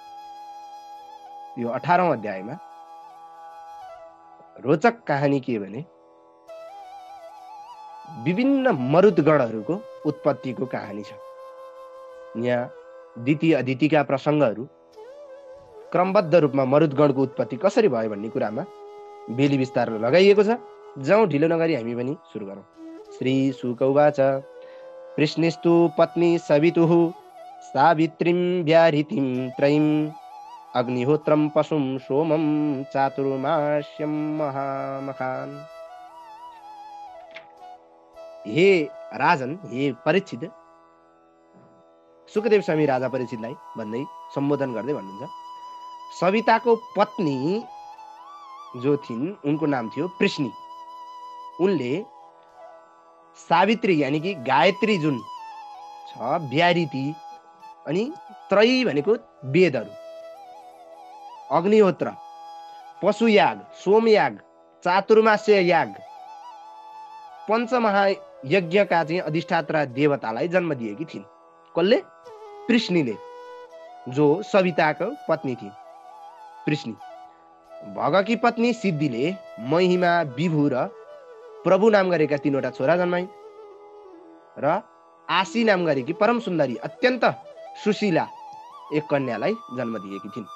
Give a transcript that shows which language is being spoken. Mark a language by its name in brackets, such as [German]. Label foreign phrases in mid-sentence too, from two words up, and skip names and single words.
[Nepali] यो 18औं अध्यायमा रोचक कहानी के भने विभिन्न मरुद्गणहरूको उत्पत्तिको कहानी छ। यहाँ द्वितीय अदितिका प्रसङ्गहरू क्रमबद्ध रूपमा मरुद्गणको उत्पत्ति कसरी भयो भन्ने कुरामा बेली विस्तार लगाइएको छ। जाउँ ढिलो नगरी हामी पनि सुरु गरौँ। [Sanskrit] श्री शुक उवाच कृष्णस्तु पत्नी सवितुः सावित्रीं व्याहृतिं त्रयीं अग्निहोत्रं पशुं सोमं चातुर्मास्यं महामखान्। [Nepali] हे राजन, हे परीक्षित, सुकदेव स्वामी राजा परीक्षितलाई भन्दै सम्बोधन गर्दै भन्नुहुन्छ सविताको पत्नी जो थिइन् उनको नाम थियो पृष्णी। उनले सावित्री यानी कि गायत्री जुन छ, व्याहृति अनि त्रयी भनेको वेदहरू, अग्निहोत्र, पशुयाग, सोमयाग, चातुर्मास्य याग, पञ्चमहायज्ञका चाहिँ अधिष्ठात्रा देवतालाई जन्म दिएकी थिइन्। कसले? पृष्णीले, जो सविताको पत्नी थिइन्। पृष्णी भगकी पत्नी सिद्धिले महिमा, विभु र प्रभु नाम गरेका 3वटा छोरा जन्माइन् र आशी नाम गरेकी परम सुन्दरी अत्यन्त सुशीला एक कन्यालाई जन्म दिएकी थिइन्।